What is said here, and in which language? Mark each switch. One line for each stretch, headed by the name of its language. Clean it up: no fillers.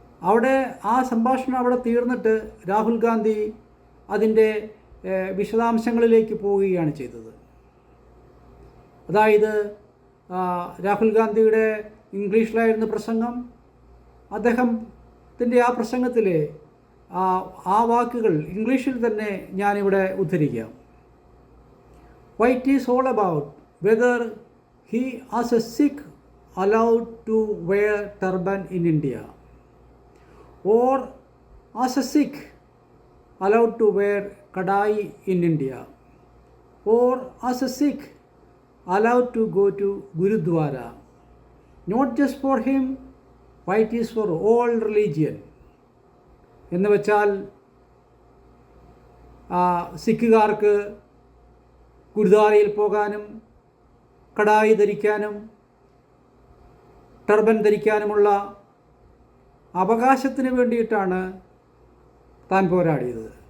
Malayalam: അവിടെ ആ സംഭാഷണം അവിടെ തീർന്നിട്ട് രാഹുൽ ഗാന്ധി അതിൻ്റെ വിശദാംശങ്ങളിലേക്ക് പോവുകയാണ് ചെയ്തത്. അതായത് രാഹുൽ ഗാന്ധിയുടെ ഇംഗ്ലീഷിലായിരുന്നു പ്രസംഗം. അദ്ദേഹത്തിൻ്റെ ആ പ്രസംഗത്തിലെ ആ വാക്കുകൾ ഇംഗ്ലീഷിൽ തന്നെ ഞാനിവിടെ ഉദ്ധരിക്കാം.
English: It is all about whether he as a Sikh allowed to wear turban in India, or as a Sikh allowed to wear kadai in India, or as a Sikh allowed to go to Gurudwara. Not just for him, it is for all religion.
Malayalam: എന്ന് വെച്ചാൽ സിഖുകാർക്ക് ഗുരുദ്വാരയിൽ പോകാനും kadai ധരിക്കാനും turban ധരിക്കാനുമുള്ള അവകാശത്തിന് വേണ്ടിയിട്ടാണ് താൻ പോരാടിയത്.